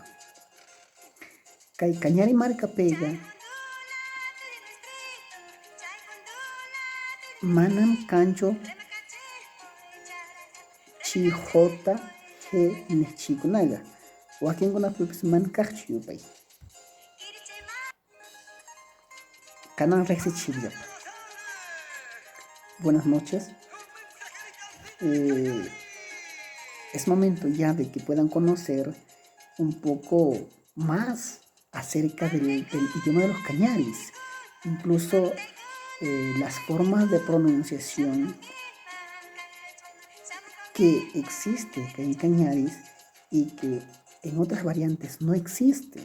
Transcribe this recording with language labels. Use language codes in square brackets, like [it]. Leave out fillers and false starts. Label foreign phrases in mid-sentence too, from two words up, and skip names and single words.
[qu] Kay Cañari markapika manam kanchu chi J, G niqchiykunaqa, wakinkunapipas mana kaqchu yupay. Kanan riqsichishillapa. [es] Buenas noches. Es momento ya de que puedan conocer un poco más acerca del idioma de los cañaris, incluso las formas de pronunciación que existe en cañaris y que en otras variantes no existe.